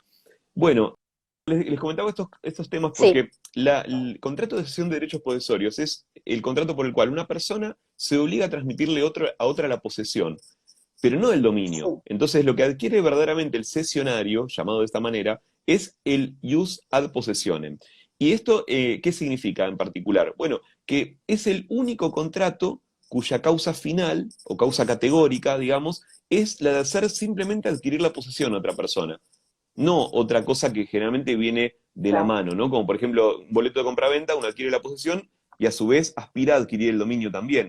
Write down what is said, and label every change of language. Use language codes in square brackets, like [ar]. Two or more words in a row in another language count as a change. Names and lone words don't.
[es] Bueno, les comentaba estos temas sí, porque el contrato de cesión de derechos posesorios es el contrato por el cual una persona se obliga a transmitirle a otra la posesión, pero no el dominio. sí, Entonces, lo que adquiere verdaderamente el cesionario, llamado de esta manera, es el [la] ius ad possessionem. [es] ¿Y esto qué significa en particular? Bueno, que es el único contrato cuya causa final, o causa categórica, digamos, es la de hacer simplemente adquirir la posesión a otra persona. No otra cosa que generalmente viene de la claro, mano, ¿no? Como por ejemplo, un boleto de compraventa, uno adquiere la posesión y a su vez aspira a adquirir el dominio también.